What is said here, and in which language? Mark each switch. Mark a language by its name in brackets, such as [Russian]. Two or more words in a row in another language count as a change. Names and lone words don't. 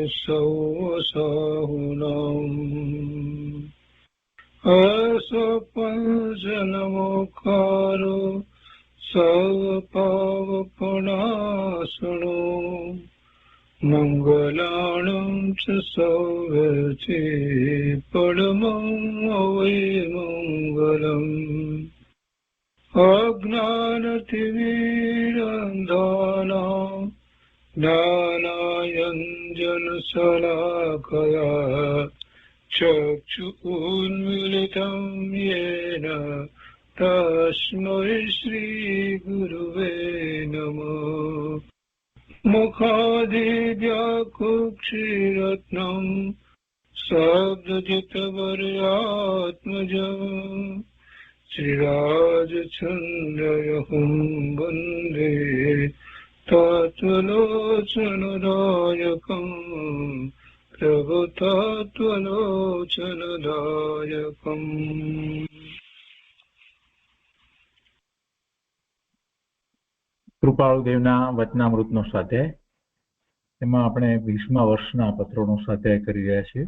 [Prakrit languages] સૌસાહુનાં અસપંચનમોકારો સર્વપાવપનાશનો મંગલાણં ચ સૌવર્ચે પરમં મંગલમ [Sanskrit] અજ્ઞાનતિમિરંધાનાં જ્ઞાનાંજનશલાકયા ચક્ષુન્મીલિतं येन तस्मै श्रीगुरुवे नमः मुखादिव्याकुक्षिरत्नं शब्दजितवर्यात्मजम् श्रीराजचन्द्रयहुं वन्दे तत्त्वलोचनदायकम् પ્રભુતત્વલોચનદાયકમ. [Gujarati] કૃપાળુદેવના વચનામૃતનો સ્વાધ્યાય. એમાં આપણે 20મા વર્ષના પત્રોનો સ્વાધ્યાય કરી રહ્યા છીએ.